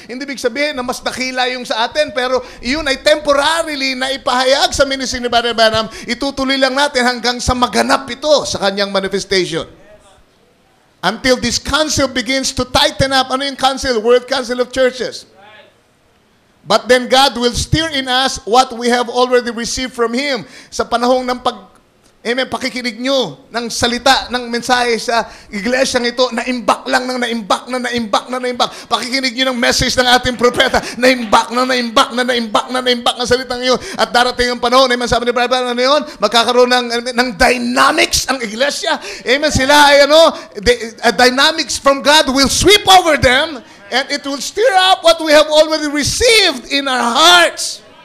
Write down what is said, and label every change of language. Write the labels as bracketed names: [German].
[Filipino] Hindi big sabihin na mas nakila yung sa atin, pero yun ay temporarily na ipahayag sa ministry ni Brother Branham. Itutuloy lang natin hanggang sa maganap ito sa kanyang manifestation. [English] Until this council begins to tighten up. [Filipino] Ano yung council? [English] World Council of Churches. But then God will stir in us what we have already received from Him. [Filipino] Sa panahong ng pakikinig nyo ng salita, ng mensahe sa iglesyang ito, naimbak lang ng naimbak. Pakikinig nyo ng message ng ating propeta, naimbak ng salitang yun. At darating ang panahon, amen, sabi ni Brother, ano yun? Magkakaroon ng dynamics ang iglesia. [English] Amen, [Filipino] sila ay [English] dynamics from God will sweep over them and it will stir up what we have already received in our hearts.